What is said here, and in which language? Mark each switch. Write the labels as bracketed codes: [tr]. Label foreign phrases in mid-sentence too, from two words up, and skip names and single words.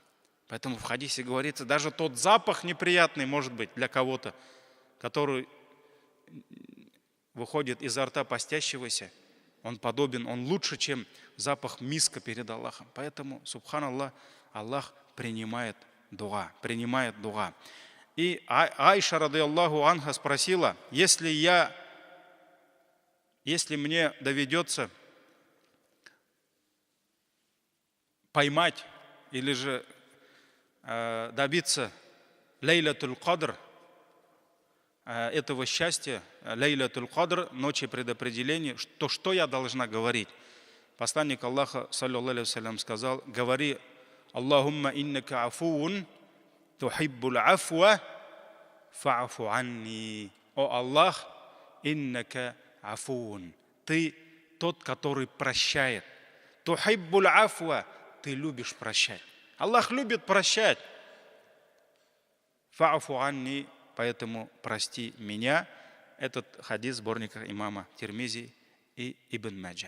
[ru] Поэтому в хадисе говорится, даже тот запах неприятный, может быть, для кого-то, который выходит изо рта постящегося, он лучше, чем запах миска перед Аллахом. Поэтому, субханаллах, Аллах принимает дуа. И Айша, [ar] رضي الله عنها, [ru] спросила, если мне доведется поймать или же добиться [ar] ليلة القدر, [ru] этого счастья, [ar] ليلة القدر, [ru] ночи предопределения, то что я должна говорить? Посланник Аллаха, [ar] صلى الله عليه وسلم, [ru] сказал, говори: [ar] اللهم إنك عفو تحب العفو فاعف عني. [ru] О Аллах, [ar] إنك عفو. [ru] Ты тот, который прощает. [ar] تحب العفو. [ru] Ты любишь прощать. Аллах любит прощать. [ar] فاعف عني. [ru] Поэтому прости меня. Этот хадис в сборниках имама Тирмизи и Ибн Маджа.